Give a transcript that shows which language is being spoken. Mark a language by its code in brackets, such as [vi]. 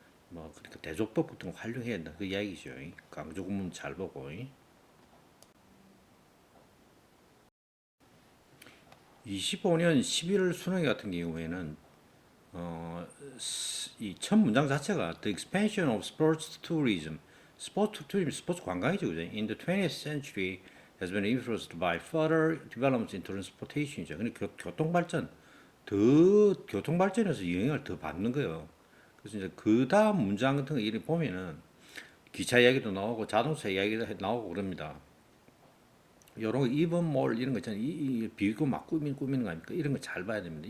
[ko] 그러니까 대조법 같은 거 활용해야 된다 그 이야기죠. 강조 구문 잘 보고. 25년 11월 수능 같은 경우에는 이 첫 문장 자체가 [en] The expansion of sports tourism, [ko] 스포츠 투리즘, 스포츠 관광이죠, 그죠? [en] In the 20th century has been influenced by further developments in transportation이죠. [ko] 근데 교통 발전, 더 교통 발전에서 영향을 더 받는 거예요. 그래서 이제 그 다음 문장 같은 거 이렇게 보면은 기차 이야기도 나오고 자동차 이야기도 나오고 그럽니다. 요런 거 이번 몰 이런 거 있잖아요. 이 비고 막 꾸미는 거 아닙니까? 이런 거 잘 봐야 됩니다.